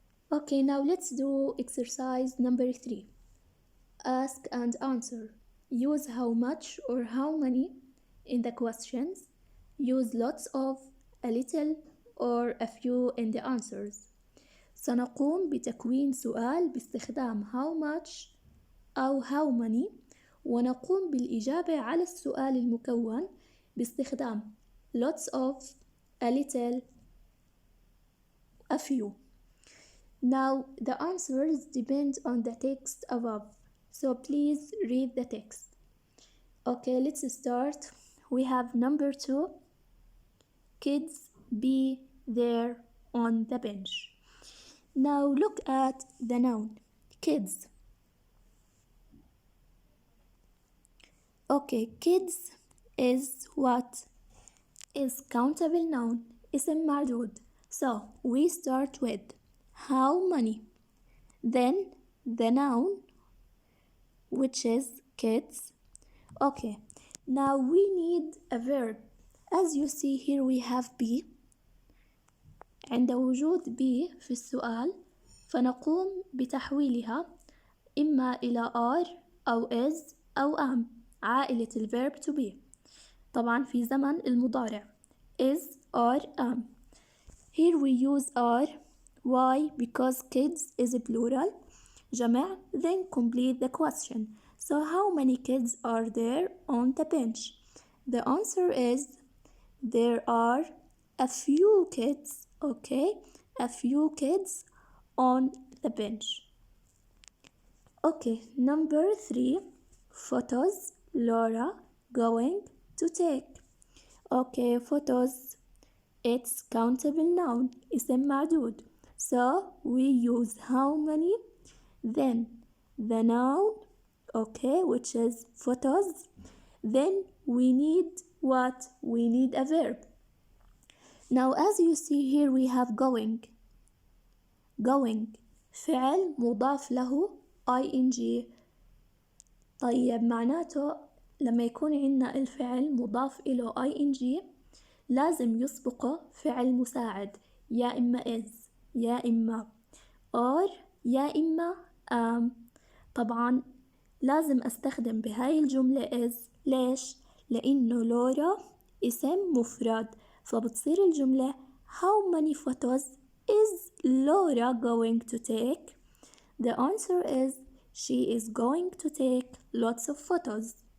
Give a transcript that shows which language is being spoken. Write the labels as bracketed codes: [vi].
[en] Okay, now let's do exercise number 3. Ask and answer. Use how much or how many in the questions. Use lots of, a little, or a few in the answers. [ar] سنقوم بتكوين سؤال باستخدام [en] how much [ar] أو [en] how many، [ar] ونقوم بالإجابة على السؤال المكون باستخدام [en] lots of, a little, a few. Now the answers depend on the text above, so please read the text. Okay, let's start. We have number 2, kids be there on the bench. Now look at the noun, kids. Okay, kids is what? Is countable noun, [ar] اسم معدود. [en] So we start with how many, then the noun, which is kids. Okay, now we need a verb. As you see here we have be. عند وجود be في السؤال فنقوم بتحويلها إما إلى are أو is أو am، عائلة ال verb to be، طبعا في زمن المضارع is or am. Here we use are. Why? Because kids is a plural جمع. Then complete the question. So how many kids are there on the bench? The answer is there are a few kids, okay, a few kids on the bench. Okay, number 3, photos Laura going to take. Okay, photos, it's countable noun, [ar] اسم معدود. [en] So we use how many, then the noun, okay, which is photos, then we need what? We need a verb. Now as you see here we have going. [ar] Going فعل مضاف له ing. طيب معناته لما يكون عندنا الفعل مضاف إله ing لازم يسبقه فعل مساعد، يا إما is يا إما or يا إما am. طبعا لازم أستخدم بهاي الجملة is. ليش؟ لأنه لورا اسم مفرد، فبتصير الجملة [en] how many photos is Laura going to take? The answer is she is going to take lots of photos.